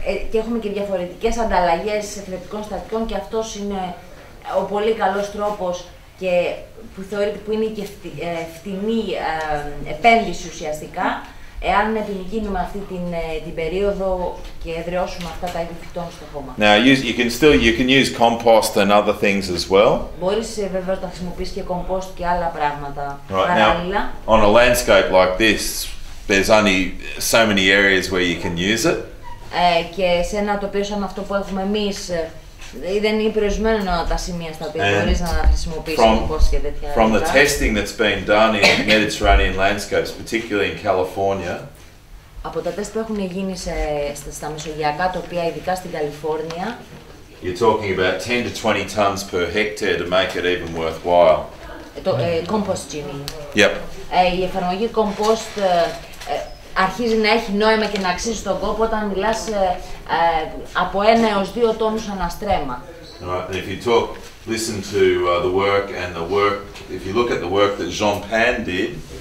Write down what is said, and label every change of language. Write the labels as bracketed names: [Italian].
[Greek] Και έχουμε και διαφορετικές ανταλλαγές θρεπτικών συστατικών, και αυτός είναι ο πολύ καλός τρόπος και που θεωρείται που είναι και φτηνή επένδυση ουσιαστικά, εάν επιμικρύνουμε αυτή την περίοδο και εδραιώσουμε αυτά τα είδη φυτών στο χώμα. [English] Now you can use compost and other things as well. [Greek] Μπορείς βεβαίως να χρησιμοποιήσεις και compost και άλλα πράγματα [English] Now, [Greek] παράλληλα. [English] on a landscape like this, there's only so many areas where you can use it. [Greek] Και σε ένα τοπίο σαν αυτό που έχουμε εμείς, δεν είναι περιορισμένο τα σημεία στα οποία μπορείς να χρησιμοποιήσεις compost και τέτοια. [English] From the testing that's been done in Mediterranean landscapes, particularly in California, [Greek] από τα τεστ που έχουν γίνει στα μεσογειακά τοπία, ειδικά στην Καλιφόρνια, [English] you're talking about 10 to 20 tons per hectare to make it even worthwhile. Compost genie. Yep. [Greek] Η εφαρμογή compost αρχίζει να έχει νόημα και να αξίζει τον κόπο όταν μιλάς από 1 έως 2 τόνους αναστρέμμα. [English] Right. And if you listen to the work and if you look at the work that Jean Pan did.